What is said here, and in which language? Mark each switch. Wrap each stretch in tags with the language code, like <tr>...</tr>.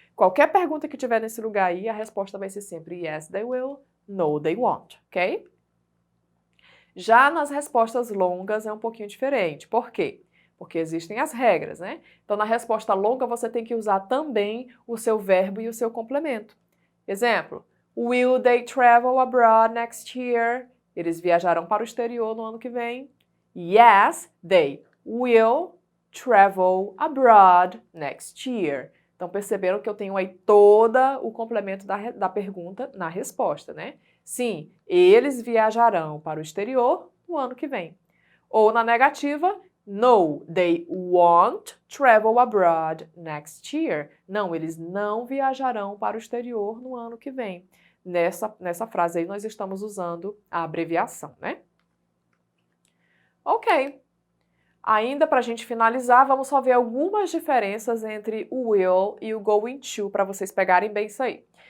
<pt>Qualquer pergunta que tiver nesse lugar aí, a resposta vai ser sempre</pt> <en>yes, they will, no, they won't,</en> <pt>ok? Já nas respostas longas é um pouquinho diferente. Por quê? Porque existem as regras, né? Então, na resposta longa, você tem que usar também o seu verbo e o seu complemento. Exemplo,</pt> <en>will they travel abroad next year?</en> <pt>Eles viajarão para o exterior no ano que vem.</pt> <en>Yes, they will travel abroad next year.</en> <pt>Então, perceberam que eu tenho aí todo o complemento da pergunta na resposta, né? Sim, eles viajarão para o exterior no ano que vem. Ou na negativa,</pt> <en>no, they won't travel abroad next year.</en> <pt>Não, eles não viajarão para o exterior no ano que vem. Nessa frase aí nós estamos usando a abreviação, né? Ok. Ainda para a gente finalizar, vamos só ver algumas diferenças entre o will e o going to, para vocês pegarem bem isso aí.</pt>